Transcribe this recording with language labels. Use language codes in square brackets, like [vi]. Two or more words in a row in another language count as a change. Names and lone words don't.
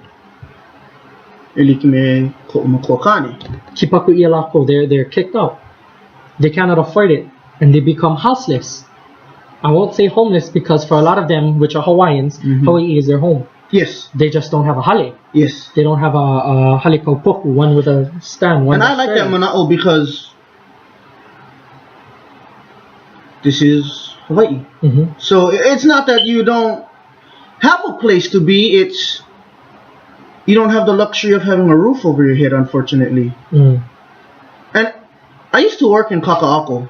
[en] They're kicked out. They cannot afford it and they become houseless. I won't say homeless because for a lot of them, which are Hawaiians, Hawaii is their home. Yes. They just don't have a hale. Yes. They don't have a [haw] hale kaupoku, [en] one with a stand. And I like that manaʻo because this is Hawaii. So it's not that you don't have a place to be, it's you don't have the luxury of having a roof over your head, unfortunately. And I used to work in kākou.